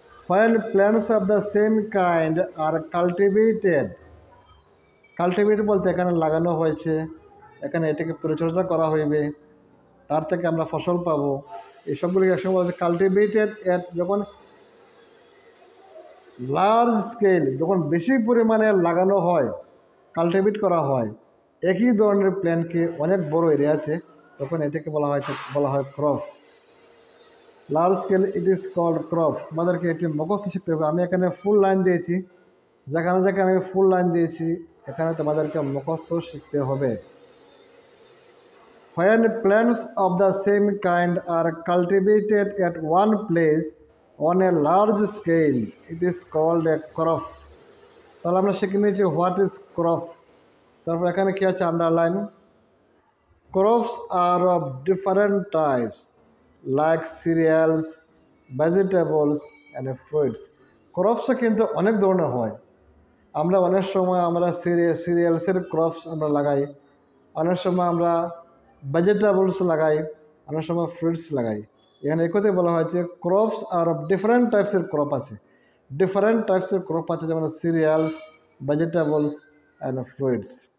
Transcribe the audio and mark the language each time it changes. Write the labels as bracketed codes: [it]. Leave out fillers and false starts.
[en] When plants of the same kind are cultivated [bn] বলতে এখানে লাগানো হয়েছে, এখানে এটাকে পরিচর্যা করা হইবে, তার থেকে আমরা ফসল পাবো, এই সবগুলিকে একসঙ্গে বলা হচ্ছে কাল্টিভেটেড এট, যখন লার্জ স্কেল, যখন বেশি পরিমাণে লাগানো হয়, কাল্টিভেট করা হয় একই ধরনের প্ল্যান্টকে অনেক বড় এরিয়াতে, তখন এটাকে বলা হয় crop. [en] Large scale it is called crop. [bn] আমাদেরকে এটি মুখস্থ শিখতে হবে। আমি এখানে ফুল লাইন দিয়েছি, যেখানে যেখানে আমি ফুল লাইন দিয়েছি এখানে তোমাদেরকে মুখস্থ শিখতে হবে। [en] When plants of the same kind are cultivated at one place on a large scale, it is called a crop. [bn] তাহলে আমরা শিখে নিয়েছি [en] What is crop. [bn] তারপর এখানে কি আছে underline. [en] Crops are of different types like cereals, vegetables and fruits. [bn] Crops কিন্তু অনেক ধরনের হয়। আমরা অনেক সময় আমরা সিরিয়ালসের ক্রপস আমরা লাগাই, অনেক সময় আমরা ভেজিটেবলস লাগাই, অনেক সময় ফ্রুটস লাগাই। এখানে একথে বলা হয়েছে [en] crops are of different [bn] টাইপসের crop আছে, ডিফারেন্ট টাইপসের ক্রপ আছে, যেমন সিরিয়ালস, ভেজিটেবলস অ্যান্ড ফ্রুটস।